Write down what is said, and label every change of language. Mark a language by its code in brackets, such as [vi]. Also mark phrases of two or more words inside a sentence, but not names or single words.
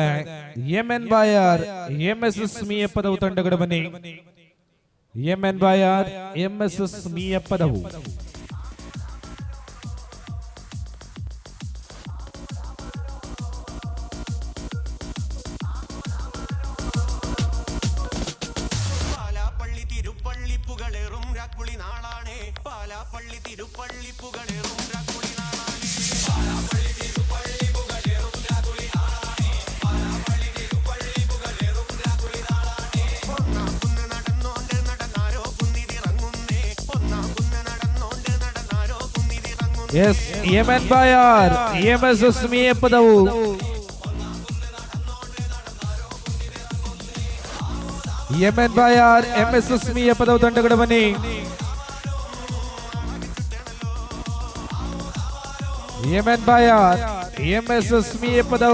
[kn] MN ಬಾಯರ್ MSS ಮೀಯಪ್ಪದವು ತಂಡಗಳು ಬನ್ನಿ. MN ಬಾಯರ್ MSS ಮೀಯಪ್ಪದವು. [ml] പാലാപ്പള്ളി തിരുപ്പള്ളി പുകളേറും രാക്കുളി നാളാണേ. പാലാപ്പള്ളി തിരുപ്പള്ളി പുകളേറും രാക്കുളി നാളാണേ. പാലാപ്പള്ളി തിരുപ്പള്ളി പുകളേറും രാക്കുളി നാളാണേ. പാലാപ്പള്ളി തിരുപ്പള്ളി പുകളേറും രാക്കുളി നാളാണേ. ഒന്നാം കുന്ന് നടന്നോണ്ട് നടന്നാരോ കുന്നിതിറങ്ങുന്നേ. ഒന്നാം കുന്ന് നടന്നോണ്ട് നടന്നാരോ കുന്നിതിറങ്ങുന്നേ. [kn] ಎಸ್ MN ಬಾಯರ್ MSS ಮೀಯಪ್ಪದವು. MN ಬಾಯರ್ MSS ಮೀಯಪ್ಪದವು ತಂಡಗಳು ಬನ್ನಿ. MN ಬಾಯರ್ MSS ಮೀಯಪ್ಪದವು.